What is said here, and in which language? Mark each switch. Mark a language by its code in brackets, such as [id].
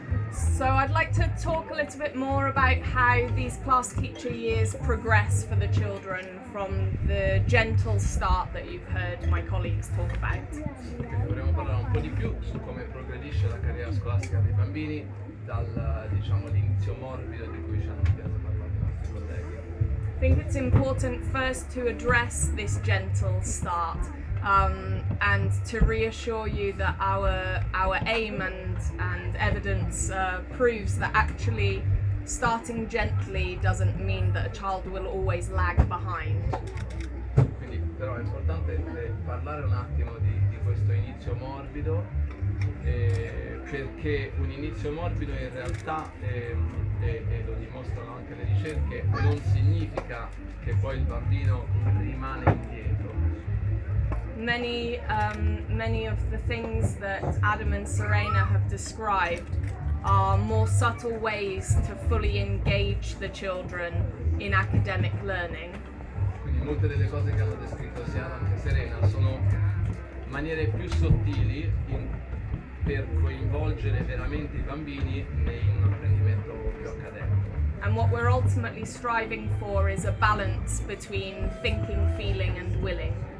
[en] So I'd like to talk a little bit more about how these class teacher years progress for the children from the gentle start that you've heard my colleagues talk about. [it] Quindi vorremmo parlare un po' di più su come progredisce la carriera scolastica dei bambini dal diciamo l'inizio morbido di cui ci hanno appena parlato i nostri colleghi. [en] I think it's important first to address this gentle start and to reassure you that our aim and evidence proves that actually starting gently doesn't mean that a child will always lag behind. [it] Quindi però è importante parlare un attimo di questo inizio morbido perché un inizio morbido in realtà e lo dimostrano anche le ricerche non significa che poi il bambino rimane indietro. [en] Many of the things that Adam and Serena have described are more subtle ways to fully engage the children in academic learning. [it] Quindi molte delle cose che hanno descritto sia Adam che Serena sono maniere più sottili per coinvolgere veramente i bambini in un apprendimento più accademico. [en] And what we're ultimately striving for is a balance between thinking, feeling and willing.